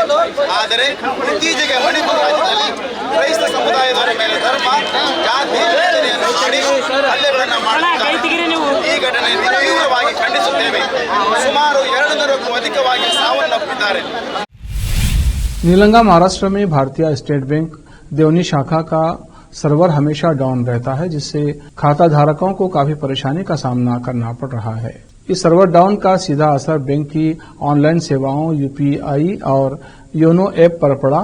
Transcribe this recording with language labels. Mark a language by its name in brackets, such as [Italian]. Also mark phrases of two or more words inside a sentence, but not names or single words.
[Kannada] ಆದರೆ ಇತ್ತೀಚೆಗೆ ಮಣಿಪುರ ರಾಜ್ಯದಲ್ಲಿ ಕ್ರೈಸ್ತ ಸಮುದಾಯದವರ ಮೇಲೆ ಧರ್ಮ, ಜಾತಿ, ಯೋಜನೆಯನ್ನು ಮಾಡಿ ಹಲ್ಲೆಗಳನ್ನು ಮಾಡುತ್ತಿದ್ದಾರೆ. ಈ ಘಟನೆಯನ್ನು ತೀವ್ರವಾಗಿ ಖಂಡಿಸುತ್ತೇವೆ. ಸುಮಾರು 200ಕ್ಕೂ ಅಧಿಕವಾಗಿ ಸಾವನ್ನಪ್ಪಿದ್ದಾರೆ. [Hindi] नीलंगा महाराष्ट्र में भारतीय स्टेट बैंक देवनी शाखा का सर्वर हमेशा डाउन रहता है, जिससे खाता धारकों को काफी परेशानी का सामना करना पड़ रहा है। इस [English] server down [Hindi] का सीधा असर बैंक की ऑनलाइन सेवाओं, यूपीआई और योनो ऐप पर पड़ा।